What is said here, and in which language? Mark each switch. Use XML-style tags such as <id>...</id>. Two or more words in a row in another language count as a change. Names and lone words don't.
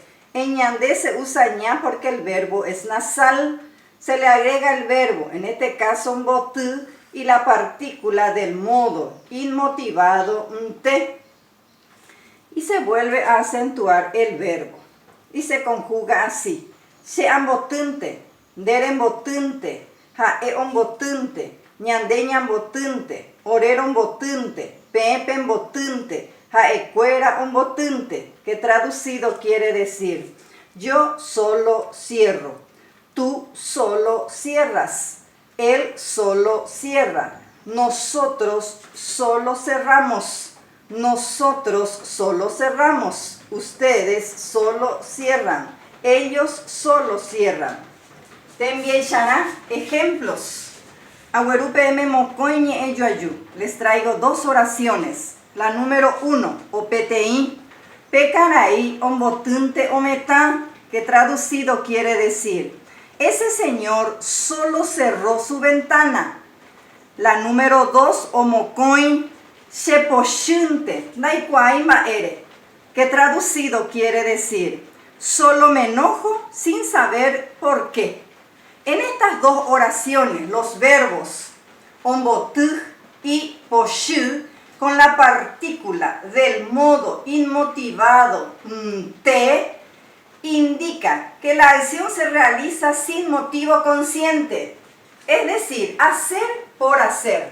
<es>En ñandé se usa ña porque el verbo es nasal. Se le agrega el verbo, en este caso un botu, y la partícula del modo inmotivado, te. Y se vuelve a acentuar el verbo. Y se conjuga así.</es> <gn>Sean botunte, deren botunte, jaeon botunte, ñandeñan botunte, oreron botunte, pepen botunte, jaecuera un botunte,</gn> <es>que traducido quiere decir yo solo cierro. Tú solo cierras, él solo cierra, nosotros solo cerramos, nosotros solo cerramos, ustedes solo cierran, ellos solo cierran. Te enviarán ejemplos.</es> <gn>Agüerupeme mocoñe eyoayu.</gn> <es>Les traigo dos oraciones. La número 1,</es> <gn>opeteí, pecaraí, ombotunte ometa,</gn> <es>que traducido quiere decir ese señor solo cerró su ventana. La número 2,</es> <gn>omocoin, sheposhunte, naikwai maere,</gn> <es>que traducido quiere decir solo me enojo sin saber por qué. En estas dos oraciones, los verbos ombotuj y poshu, con la partícula del modo inmotivado te, indica que la acción se realiza sin motivo consciente, es decir, hacer por hacer.</es>